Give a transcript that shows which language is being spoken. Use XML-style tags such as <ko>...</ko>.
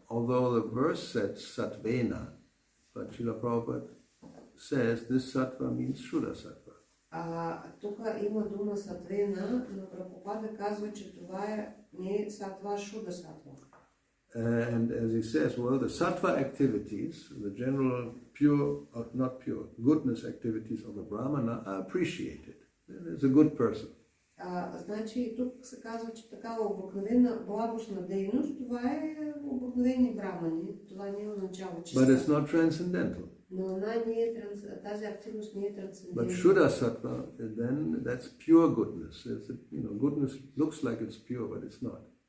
<en>although the verse said sattvena, but Srila Prabhupada says this sattva means Shuddha sattva.</en> <bg>Тук има дума сатвена, но Прабхупада казва, че това не е сатва, шуда сатва.</bg> <en>And as he says, well, the sattva activities, the general pure, not pure, goodness activities of the Brahmana are appreciated. He's a good person.</en> <bg>Значи тук се казва, че такава обикновена благостна дейност, това е обикновени брамани, това не означава чиста.</bg> <en>But it's not transcendental.</en> <bg>Но тази активност не е трансцендентна.</bg> <en>But Shuddha sattva, then that's pure goodness. Goodness looks like it's pure, but it's not.</en>